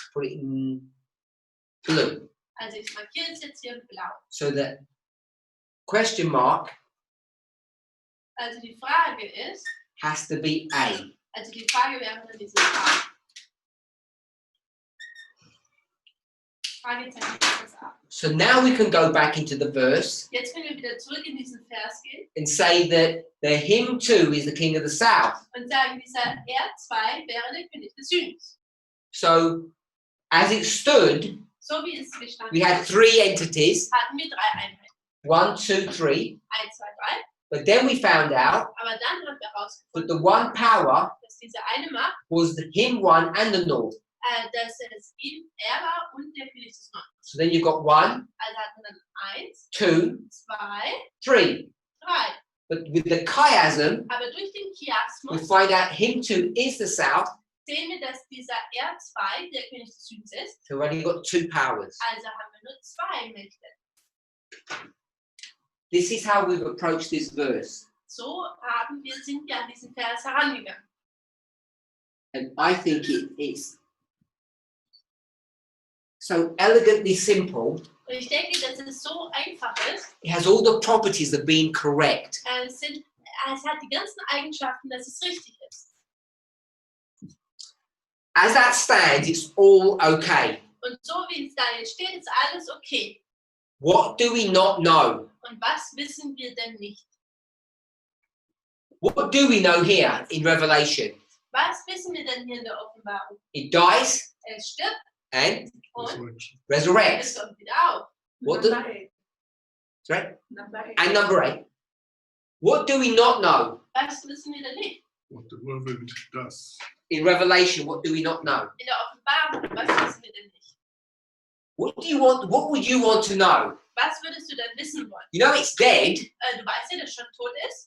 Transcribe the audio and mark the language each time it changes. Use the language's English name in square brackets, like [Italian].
[English] Put it in blue. [German] Also ich markiere es jetzt hier in blau. [English] So that question mark [German] Also die Frage ist, [English] has to be A. [German] also die Frage wäre dann dieses A. Fragezeichen ist das A. [English] So now we can go back into the verse [German] Jetzt können wir wieder zurück in diesen Vers gehen [English] and say that the him too is the king of the south. [German] und sagen, dieser R2 wäre der König des Südens. [English] So as it stood, [German] So wie es gestanden [English] we had [German] ist, [English] three entities, [German] hatten wir 3 Einheiten. [English] 1, 2, 3. [German] 1, 2, 3. [English] But then we found out [German] Aber dann haben wir [English] that [German] herausgefunden, [English] the one power [German] dass diese eine Macht, [English] was the him one and the north. [German] dass es er war und der König des Nordens. [English] So then you've got 1, [German] Also hatten wir dann 1, [English] 2, [German] 2, [English] 3. [German] 3. [English] But with the chiasm, [German] Aber durch den [English] we [German] Chiasmus [English] find out him 2 is the south. [German] sehen wir, dass dieser R2 der König des Südens ist. [English] So we've only got 2 powers. [German] Also haben wir nur 2 Mächte. [English] This is how we've approached this verse. [German] So sind wir an diesen Vers herangegangen. [English] And I think it's so elegantly simple. [German] Und ich denke, dass es so einfach ist. [English] It has all the properties of being correct. [German] Es hat die ganzen Eigenschaften, dass es richtig ist. [English] As that stands, it's all okay. [German] Und so wie es da jetzt steht, ist alles okay. [English] What do we not know? [German] Und was wissen wir denn nicht? [English] What do we know here in Revelation? [German] Was wissen wir denn hier in der Offenbarung? [English] It dies [German] Es stirbt [English] and [German] und [English] Resurrection. [German] es [English] resurrects. [German] kommt wieder auf. [English] What Number do, 8. sorry? Number 8. And number 8. What do we not know? [German] Was wissen wir denn nicht? [English] What the whirlwind does. In Revelation, what do we not know? [German] In der Offenbarung, was wissen wir denn nicht? [English] What would you want to know? [German] Was würdest du denn wissen wollen? [English] You know it's dead. [German] Du weißt ja, dass es schon tot ist.